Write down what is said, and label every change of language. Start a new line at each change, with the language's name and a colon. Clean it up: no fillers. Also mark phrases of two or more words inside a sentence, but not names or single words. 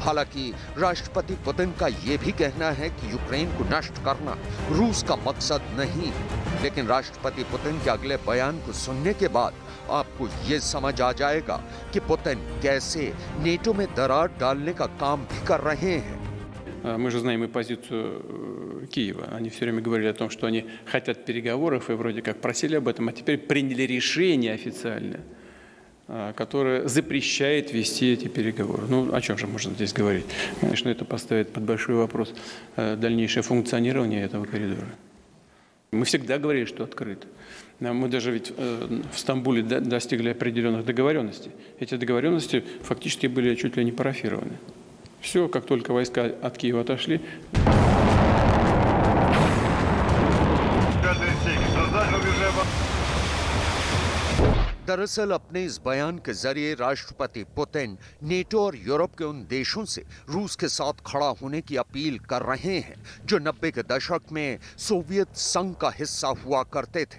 Hindi: हालांकि राष्ट्रपति पुतिन का यह भी कहना है कि यूक्रेन को नष्ट करना रूस का मकसद नहीं है, लेकिन राष्ट्रपति पुतिन के अगले बयान को सुनने के बाद आपको ये समझ आ जाएगा कि पुतिन कैसे नेटो में दरार डालने का काम भी कर रहे हैं।
Russian: Мы же знаем и позицию Киева. Они все время говорили о том, что они хотят переговоров и вроде как просили об этом, а теперь приняли решение официально, которое запрещает вести эти переговоры. Ну, о чем же можно здесь говорить? Конечно, это поставит под большой вопрос дальнейшее функционирование этого коридора. Мы всегда говорили, что открыто. Мы даже ведь в Стамбуле достигли определенных договоренностей. Эти договоренности фактически были чуть ли не парафированы. Все, как только войска от Киева отошли.
Hindi: दरअसल अपने इस बयान के जरिए राष्ट्रपति पुतिन नेटो और यूरोप के उन देशों से रूस के साथ खड़ा होने की अपील कर रहे हैं जो 90 के दशक में सोवियत संघ का हिस्सा हुआ करते थे।